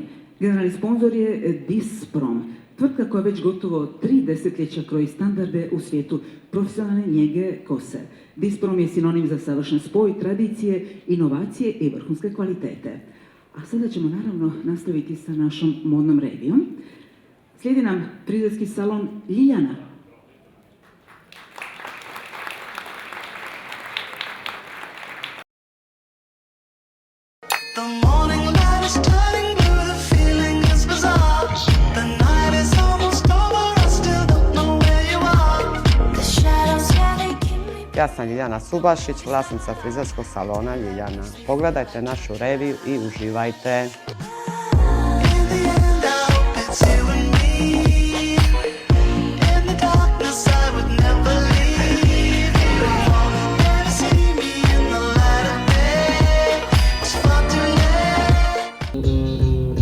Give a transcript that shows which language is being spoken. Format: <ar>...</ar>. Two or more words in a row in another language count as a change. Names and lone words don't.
<hr>Generalni sponzor je Disprom, tvrtka koja već gotovo 3 desetljeća kroji standarde u svijetu profesionalne njege kose. Disprom je sinonim za savršen spoj tradicije, inovacije i vrhunske kvalitete. A sada ćemo naravno nastaviti sa našom modnom revijom. Slijedi nam frizerski salon Ljiljana.</hr> <en>The morning light is turning blue, the feeling is bizarre. The night is almost over, I still don't know where you are. The shadows, yeah, they give me.</en> <hr>Ja sam Ljiljana Subašić, vlasnica frizerskog salona Ljiljana. Pogledajte našu reviju i uživajte.</hr> <en>In the end, I hope it's you and me. In the darkness, I would never leave. You won't never see me in the light of day. It's far too late.</en>